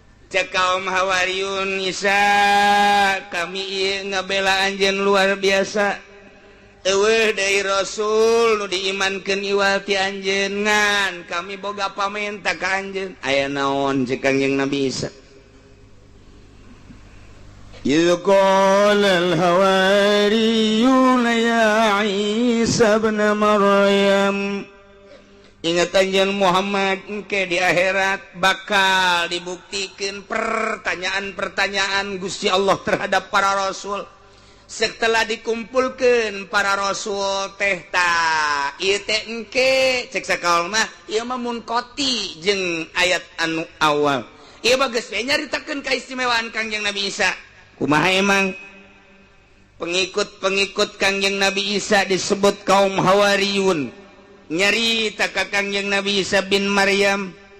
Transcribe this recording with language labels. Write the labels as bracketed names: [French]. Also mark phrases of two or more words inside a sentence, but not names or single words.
[Sundanese] kaum Hawariyun Isa kami ngabela anjeun luar biasa eueuh deui Rasul nu diimankeun iwati anjeun ngan kami boga pamenta ka anjeun aya naon cek Kangjeng Nabi Isa [Arabic] إذ قال الحواريون يا عيسى ابن مريم [Sundanese] ingat anjeun Muhammad engke di akhirat bakal [Indonesian] dibuktikan pertanyaan-pertanyaan Gusti Allah terhadap para rasul setelah dikumpulkan para rasul [Sundanese] teh ta ieu teh engke cek sakaul mah ieu mah munkoti jeung ayat anu awal ieu mah geus we nyaritakeun kaistimewaan Kangjeng Nabi Isa kumaha emang pengikut-pengikut Kangjeng Nabi Isa disebut kaum Hawariyun nyarita ka Kangjeng Nabi Isa bin Maryam